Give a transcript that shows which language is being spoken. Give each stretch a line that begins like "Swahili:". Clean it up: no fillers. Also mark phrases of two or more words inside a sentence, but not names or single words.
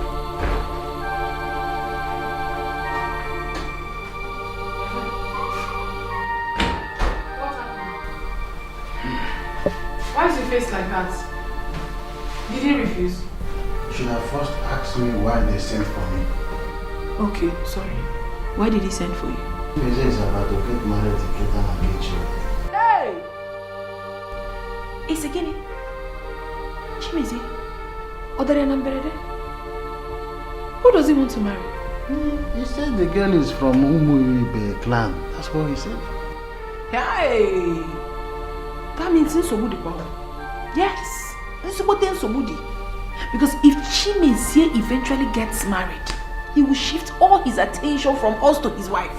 English: Why is your face like that? Did he refuse? You should have first asked me why they sent for me. Okay, sorry. Why did he send for you? Chimeze is about to get married to Ketan and get children. Hey! It's again. Chimizie. Odere Namberede. Who does he want to marry? He said the girl is from Umuibe clan. That's what he said. Hey! That means Nsobudi power. Yes. Nsobudi. Because if Chimizie eventually gets married, he will shift all his attention from us to his wife.